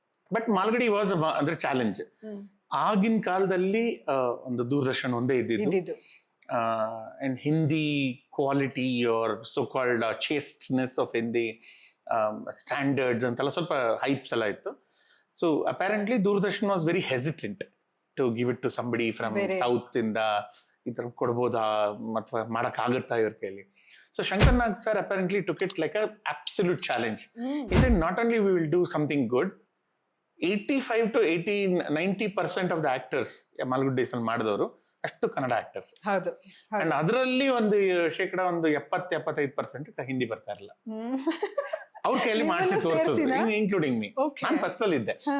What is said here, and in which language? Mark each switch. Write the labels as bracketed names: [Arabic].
[Kannada] But Malgudi was ಅಂದ್ರೆ challenge. ಆಗಿನ ಕಾಲದಲ್ಲಿ ಒಂದು ದೂರದರ್ಶನ್ ಒಂದೇ ಇದ್ದಿದ್ದು, and [English] Hindi quality are so called chasteness of Hindi standards [Kannada] ಅಂತೆಲ್ಲ ಸ್ವಲ್ಪ ಹೈಪ್ಸ್ ಎಲ್ಲ ಇತ್ತು. [English] so apparently Doordarshan was very hesitant to give it to somebody from south ಇಂದ, [Kannada] ಈ ತರ ಕೊಡ್ಬೋದಾ ಅಥವಾ ಮಾಡಕ್ ಆಗುತ್ತಾ ಇವ್ರ ಕೈಲಿ. [English] So Shankar Nag sir apparently took it like a absolute challenge. He said not only we will do something good, 85 to 90% of the actors Malgudi Days [Kannada] ಅಲ್ಲಿ ಮಾಡಿದವರು ಅಷ್ಟು ಕನ್ನಡ ಆಕ್ಟರ್ಸ್. ಅಂಡ್ ಅದರಲ್ಲಿ ಒಂದು ಶೇಕಡ ಒಂದು 70-75% ಹಿಂದಿ ಬರ್ತಾ ಇರಲಿಲ್ಲ. ಅವ್ರ ಕೈಯಲ್ಲಿ ಮಾಡಿಸಿ ತೋರಿಸೋದು, [English] Including me. [Kannada] ನಾನು ಫಸ್ಟ್ ಅಲ್ಲಿ ಇದ್ದೆ.